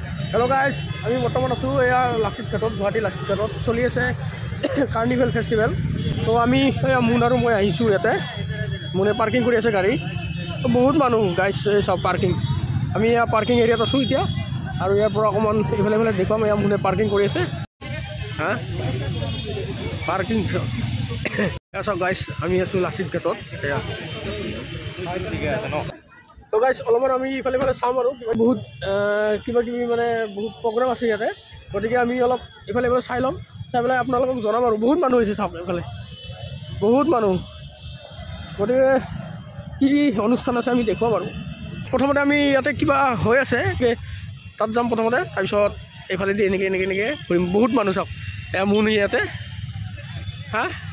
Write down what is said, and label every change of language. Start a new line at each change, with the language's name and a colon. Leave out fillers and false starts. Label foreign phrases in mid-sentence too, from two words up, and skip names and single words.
English: hello guys
Assamese: আমি বৰ্তমান আছো এয়া লাচিত ঘাটত গুৱাহাটী লাচিত ঘাটত চলি আছে
English: carnival festival
Assamese: তো আমি মুন আৰু মই আহিছো ইয়াতে মুনে পাৰ্কিং কৰি আছে গাড়ী তো বহুত মানুহ গাইস সব পাৰ্কিং আমি ইয়া পাৰ্কিং এৰিয়াত আছো এতিয়া আৰু ইয়াৰ পৰা অকমান ইফালে ইফালে দেখুৱাম ইয়া মুনে পাৰ্কিং কৰি আছে হা পাৰ্কিং সব গাইস আমি আছো লাচিত ঘাটত এয়া ঠিক আছে ন তো গাইছ অলপমান আমি ইফালে ইফালে চাম আৰু বহুত কিবা কিবি মানে বহুত প্ৰোগ্ৰাম আছে ইয়াতে গতিকে আমি অলপ ইফালে ইফালে চাই লম চাই পেলাই আপোনালোকক জনাম আৰু বহুত মানুহ হৈছে চাম ইফালে বহুত মানুহ গতিকে কি অনুষ্ঠান আছে আমি দেখুৱাম আৰু প্ৰথমতে আমি ইয়াতে কিবা হৈ আছে তাত যাম প্ৰথমতে তাৰপিছত ইফালে দি এনেকে এনেকে এনেকে ঘূৰিম বহুত মানুহ চাওক এয়া মুন ইয়াতে হা